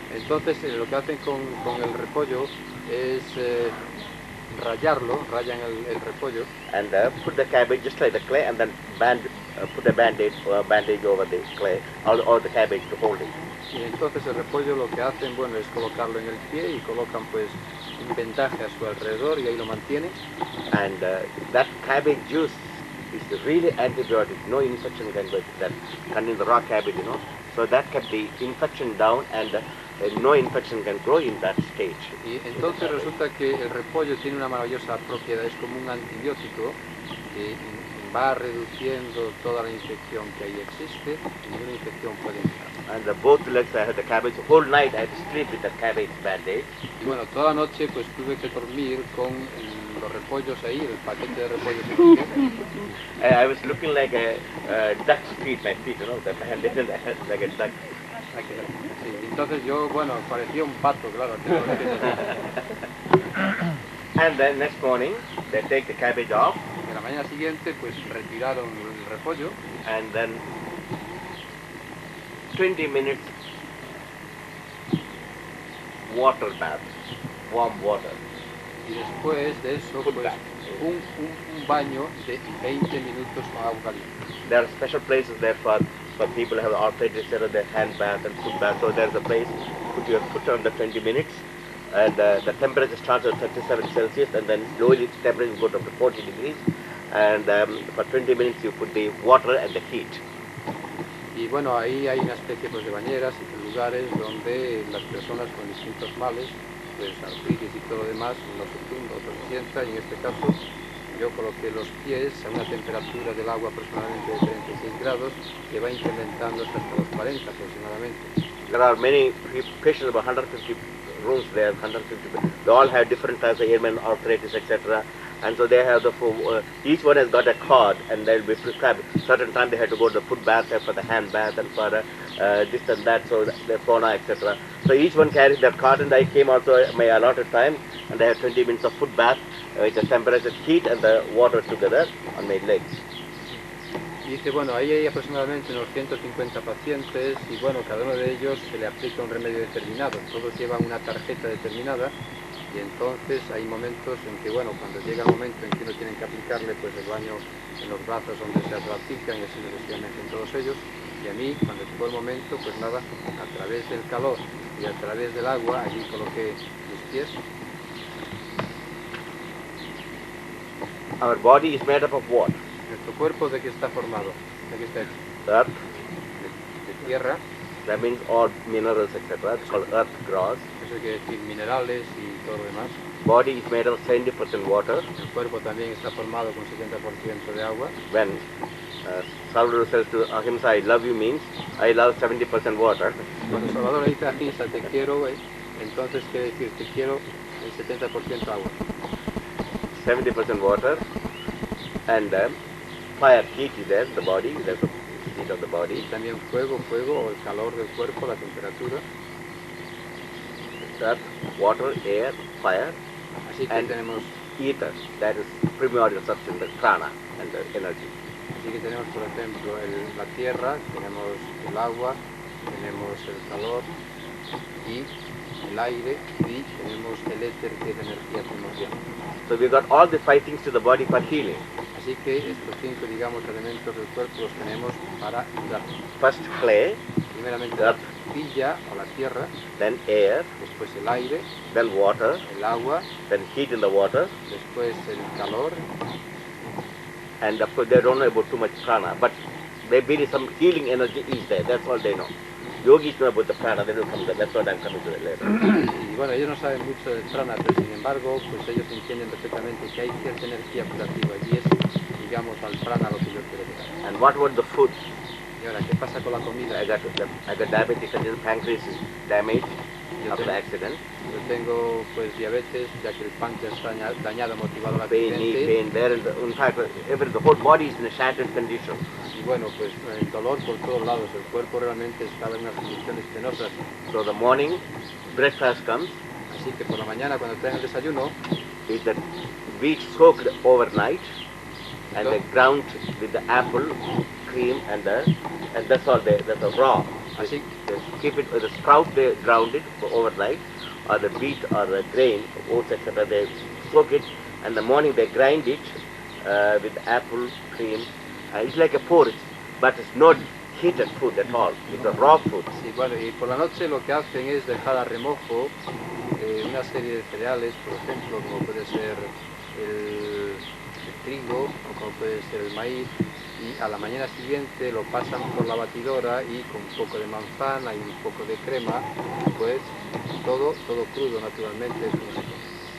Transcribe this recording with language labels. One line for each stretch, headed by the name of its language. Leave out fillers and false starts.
Spanish: Entonces lo que hacen con el repollo es rayan el repollo.
English: And put the cabbage just like the clay, and then put a bandage over the clay, all the cabbage to hold it.
Spanish: Y entonces el repollo lo que hacen, bueno, es colocarlo en el pie y colocan pues un vendaje a su alrededor y ahí lo mantienen.
English: And that cabbage juice is really antibiotic. No infection can go that contain the raw cabbage, you know. So that kept the infection down, and no infection can grow in that stage.
Spanish: Y entonces resulta que el repollo tiene una maravillosa propiedad, es como un antibiótico que va reduciendo toda la infección que ahí existe y ninguna infección puede entrar.
English: And both legs I had the cabbage. The whole night I had to sleep with the cabbage bandage.
Spanish: Y bueno, toda la noche pues tuve que dormir con los repollos ahí, el paquete de repollos.
English: I was looking like a duck's feet, my feet, you know, the bandage like a duck.
Spanish: Sí, entonces yo, bueno, parecía un pato, claro.
English: And then next morning they take the cabbage off.
Spanish: Y la mañana siguiente pues retiraron el repollo.
English: And then 20 minutes water bath, warm water.
Spanish: Y después de eso, pues un baño de 20 minutos con agua caliente.
English: There are special places there for people who have arthritis, their hand bath and foot bath. So there's a place put your foot on the 20 minutes, and the temperature starts at 37 Celsius, and then slowly the temperature goes up to 40 degrees. And for 20 minutes you put the water and the heat.
Spanish: Y bueno, ahí hay una especie pues, de bañeras y lugares donde las personas con distintos males, pues artritis y todo lo demás, uno se tumba, otro se sienta, y en este caso yo coloqué los pies a una temperatura del agua aproximadamente de 36 grados, que va incrementando hasta los 40 aproximadamente.
English: There are many patients, about 150 rooms there, 150. They all have different types of ailment, arthritis, etc. And so they have each one has got a card, and they'll be prescribed. Certain time they have to go to the foot bath, for the hand bath, and for this and that, so the fauna, etc. So each one carries their card, and I came also at my allotted time, and I had 20 minutes of foot bath, with the temperature, heat, and the water together on my legs.
Spanish: Y dice, bueno, ahí hay aproximadamente unos 150 pacientes, y bueno, cada uno de ellos se le aplica un remedio determinado. Todos llevan una tarjeta determinada. Y entonces hay momentos en que, bueno, cuando llega el momento en que uno tiene que aplicarle pues el baño en los brazos donde se lo aplican, y así sucesivamente en todos ellos, y a mí, cuando llegó el momento, pues nada, a través del calor y a través del agua, allí coloqué mis pies.
English: Our body is made up of what?
Spanish: Nuestro cuerpo, ¿de qué está formado? ¿De qué está hecho?
English: Earth.
Spanish: De tierra.
English: That means all minerals, etc. It's called earth grass.
Spanish: Eso quiere decir minerales y todo lo demás.
English: Body is made of 70% water.
Spanish: El cuerpo también está formado con 70% de agua.
English: When Salvador says to Ahimsa, I love you means I love 70% water.
Spanish: Cuando Salvador le dice a Ahimsa, te quiero, entonces quiere decir, te quiero el 70% agua.
English: 70% water, and fire, heat is there, the body, there's the heat of the body.
Spanish: Y también fuego, o el calor del cuerpo, la temperatura.
English: Earth, water, air, fire,
Spanish: Así que
English: and
Spanish: tenemos,
English: ether, that is primordial substance, the prana and the energy.
Spanish: así que tenemos, por ejemplo, la tierra, tenemos el agua, tenemos el calor y el aire, y tenemos el éter, que es energía primordial.
English: So we got all the 5 things to the body for healing.
Spanish: Así que estos 5, digamos, elementos del cuerpo los tenemos para cuidar.
English: First clay,
Spanish: Primeramente la arcilla o la tierra,
English: then air,
Spanish: después el aire,
English: then water,
Spanish: el agua,
English: then heat in the water,
Spanish: después el calor,
English: and of course they don't know about too much prana, but they believe some healing energy is there, that's all they know. Yogis know about the prana, they will come there, that's what I'm coming to later.
Spanish: y bueno, ellos no saben mucho del prana, pero sin embargo, pues ellos entienden perfectamente que hay cierta energía curativa y es, digamos, al prana lo que yo quiero llegar.
English: And what about the food?
Spanish: Y ahora, ¿qué pasa con la comida?
English: I got diabetes, and the pancreas is damaged
Spanish: Yo
English: after
Spanish: tengo,
English: the accident.
Spanish: yo tengo pues diabetes, ya que el páncreas está dañado, motivado al
English: Pain, knee
Spanish: accidente.
English: pain, there, and in fact, the whole body is in a shattered condition.
Spanish: Y bueno, pues el dolor por todos lados, el cuerpo realmente estaba en unas condiciones penosas.
English: So the morning breakfast comes,
Spanish: Así que por la mañana, cuando traen el desayuno,
English: is the wheat soaked overnight, and they ground with the apple, cream, and that's all. That's a raw.
Spanish: así,
English: They keep it, the sprout they ground it overnight, or the wheat or the grain, oats, etc. They soak it, and the morning they grind it with apple, cream. It's like a porridge, but it's not heated food at all. It's a raw food.
Spanish: sí, bueno, y por la noche lo que hacen es dejar a remojo una serie de cereales, por ejemplo, como puede ser el trigo o como puede ser el maíz, y a la mañana siguiente lo pasan por la batidora y con un poco de manzana y un poco de crema, pues todo crudo naturalmente es como se come.